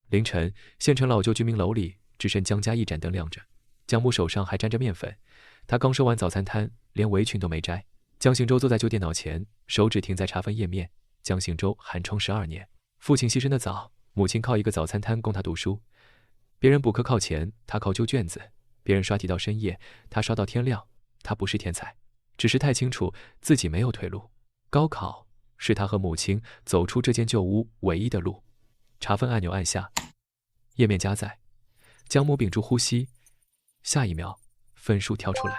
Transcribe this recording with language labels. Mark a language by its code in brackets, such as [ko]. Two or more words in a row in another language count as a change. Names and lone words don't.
[zh] 凌晨，縣城老舊居民楼裡只剩江家一盏燈亮着，江母手上还沾着面粉。他刚收完早餐攤，連圍裙都沒摘。江行舟坐在舊電腦前，手指停在查分頁面。江行舟寒窗12年，父親犧牲的早，母親靠一個早餐攤供他讀書。別人補課靠錢，他靠舊卷子；別人刷題到深夜，他刷到天亮。他不是天才，只是太清楚自己沒有退路。高考是他和母親走出這間舊屋唯一的路。查分按鈕按下，頁面加載。江母屏住呼吸，下一秒分數跳出來。